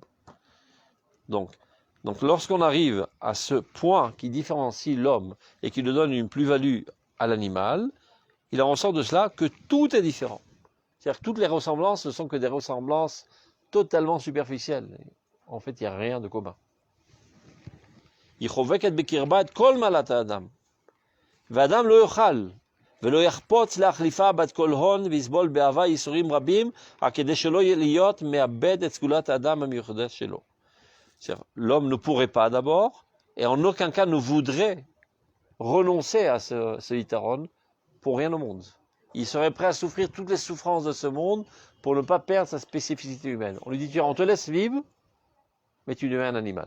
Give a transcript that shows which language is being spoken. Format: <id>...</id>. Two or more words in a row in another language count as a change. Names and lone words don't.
<fr>Donc, lorsqu'on arrive à ce point qui différencie l'homme et qui lui donne une plus-value à l'animal, il en ressort de cela que tout est différent. C'est-à-dire que toutes les ressemblances ne sont que des ressemblances totalement superficielles. En fait, il n'y a rien de commun.</fr> <he>יחובקת בקרבה את כל מעלת האדם. ואדם לא יוכל ולא יחפוץ להחליפה בת כל הון ויסבול באהבה ייסורים רבים, רק כדי שלא להיות מאבד את סגולת האדם המיוחדת שלו.</he> <fr>L'homme ne pourrait pas d'abord, et en aucun cas ne voudrait renoncer à ce Yitaron pour rien au monde. Il serait prêt à souffrir toutes les souffrances de ce monde pour ne pas perdre sa spécificité humaine. On lui dit, on te laisse vivre, mais tu deviens un animal.</fr>